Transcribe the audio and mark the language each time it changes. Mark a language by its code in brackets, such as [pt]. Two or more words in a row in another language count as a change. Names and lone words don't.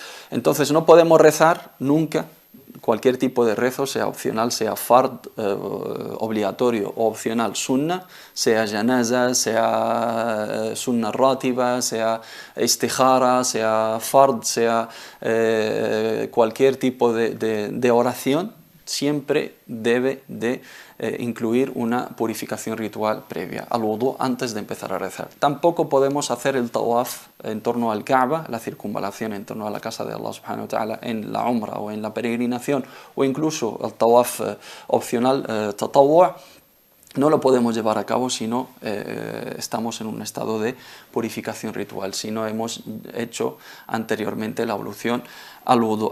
[es] Entonces no podemos rezar nunca cualquier tipo de rezo, sea opcional, sea fard, obligatorio o opcional, sunnah, sea janaza, sea [ar] سنة راتبة, [es] sea istikhara, sea fard, sea cualquier tipo de oración, siempre debe de incluir una purificación ritual previa al wudu antes de empezar a rezar. Tampoco podemos hacer el tawaf en torno al Kaaba, la circunvalación en torno a la casa de [ar] الله سبحانه وتعالى [es] en la umra o en la peregrinación, o incluso el tawaf opcional tatawwu', no lo podemos llevar a cabo si no estamos en un estado de purificación ritual, si no hemos hecho anteriormente la ablución al wudu.